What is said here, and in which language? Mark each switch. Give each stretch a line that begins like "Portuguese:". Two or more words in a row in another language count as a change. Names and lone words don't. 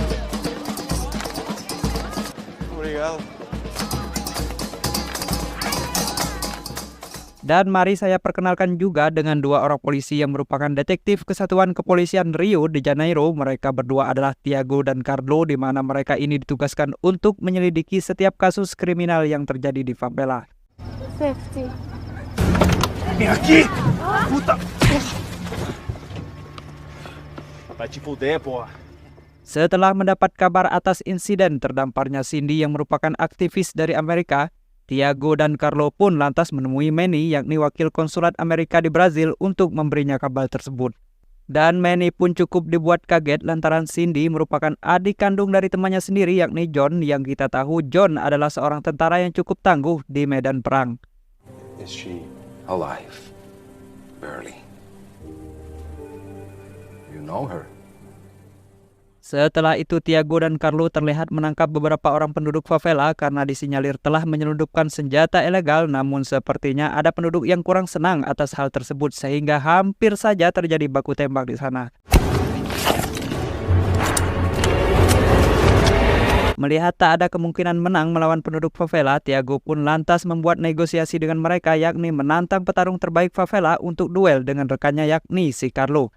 Indonesian: Dan mari saya perkenalkan juga dengan dua orang polisi yang merupakan detektif Kesatuan Kepolisian Rio de Janeiro. Mereka berdua adalah Tiago dan Carlo, di mana mereka ini ditugaskan untuk menyelidiki setiap kasus kriminal yang terjadi di favela. Safety.
Portuguese: Vem aqui! Puta! Vai te fuder, porra.
Indonesian: Setelah mendapat kabar atas insiden terdamparnya Cindy yang merupakan aktivis dari Amerika, Tiago dan Carlo pun lantas menemui Manny, yakni wakil konsulat Amerika di Brazil, untuk memberinya kabar tersebut. Dan Manny pun cukup dibuat kaget lantaran Cindy merupakan adik kandung dari temannya sendiri, yakni John, yang kita tahu John adalah seorang tentara yang cukup tangguh di medan perang.
English: Is she alive? Barely. You know her?
Indonesian: Setelah itu Tiago dan Carlo terlihat menangkap beberapa orang penduduk favela karena disinyalir telah menyelundupkan senjata ilegal, namun sepertinya ada penduduk yang kurang senang atas hal tersebut sehingga hampir saja terjadi baku tembak di sana. Melihat tak ada kemungkinan menang melawan penduduk favela, Tiago pun lantas membuat negosiasi dengan mereka, yakni menantang petarung terbaik favela untuk duel dengan rekannya, yakni si Carlo.